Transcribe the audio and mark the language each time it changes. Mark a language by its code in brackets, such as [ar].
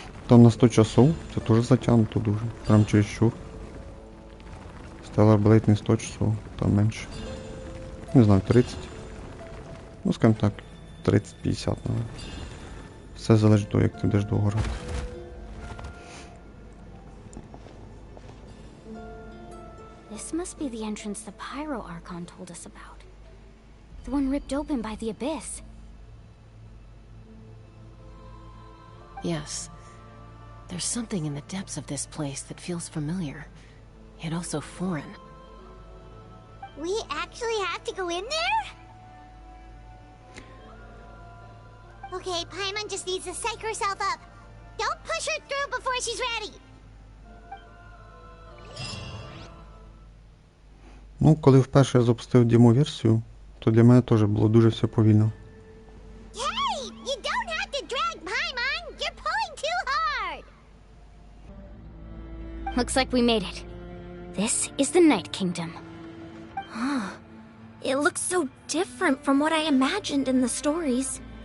[uk] Там на 100 часов, це теж затягнуто дуже. Прям чересчур. Stellar Blade не 100 часов, там менше. Не знаю, 30. Ну, скажімо так, 30-50, наверное. Все залежить від того, як ти будеш довго грати. [en] This must be the entrance the Pyro Archon told us about. The one ripped open by the Abyss. Yes. There's something in the depths of this place that feels familiar, yet also foreign. We actually have to go in there? Okay, Paimon just needs to psych herself up. Don't push her through before she's ready. [uk] Ну, коли вперше я запустив демо-версію, то для мене теж було дуже все повільно. [en] Hey, you don't have to drag Paimon. You're pulling too hard. Looks like we made it. This is the Night Kingdom. It looks so different from what I imagined in the stories.